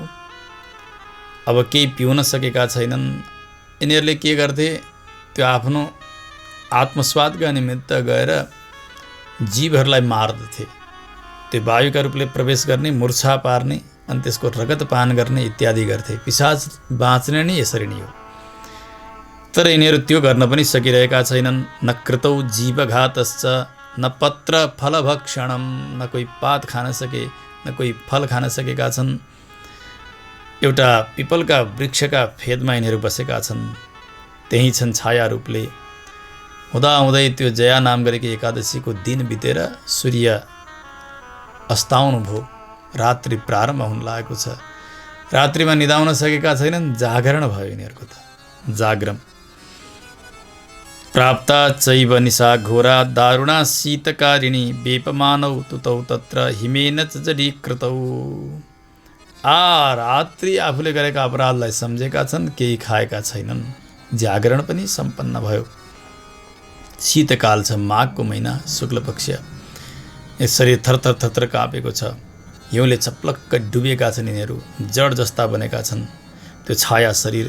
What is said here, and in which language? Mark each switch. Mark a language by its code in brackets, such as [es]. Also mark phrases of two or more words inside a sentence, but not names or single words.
[ne] अब केही पिउन सकेका छैनन्। यिनीहरूले के गर्थे, त्यो आफ्नो आत्मस्वादका निमित्त गएर जीवहरूलाई मार्दथे। त्यो वायुका रूपले प्रवेश गर्ने, मूर्छा पार्ने, अनि त्यसको रगत पान गर्ने इत्यादि गर्थे। पिशाच बाँच्ने नै यसरी नै हो। तर यिनीहरू त्यो गर्न पनि सकिरहेका छैनन्। [sa] न कृतौ जीवघातश्च न पत्र फलभक्षणम। [ne] न कोही पात खान सके, न कोही फल खान सकेका छन्। एउटा पिपलका वृक्षका फेदमा यिनीहरू बसेका छन्। त्यही छन् छाया रूपले। हुँदाहुँदै त्यो जया नाम गरेकी एकादशीको दिन बितेर सूर्य अस्ताउनु भयो। रात्रि प्रारम्भ हुन लागेको छ। रात्रिमा निदाउन सकेका छैनन्। जागरण भयो यिनीहरूको त, जागरण। [sa] प्राप्ता चैव निशा घोरा दारुणा शीतकारिणी वेपमानौ तुतौ तत्र हिमेन जडीकृतौ। [ne] रात्रि आफूले गरेका अपराधलाई सम्झेका छन्, केही खाएका छैनन्। जागरण पनि सम्पन्न भयो। शीतकाल छ, माघको महिना, शुक्ल पक्ष। शरीर थरथर थरथर काँपेको छ। हिउँले चप्लक्क डुबेका छन् यिनीहरू, जड जस्ता बनेका छन् त्यो छाया शरीर।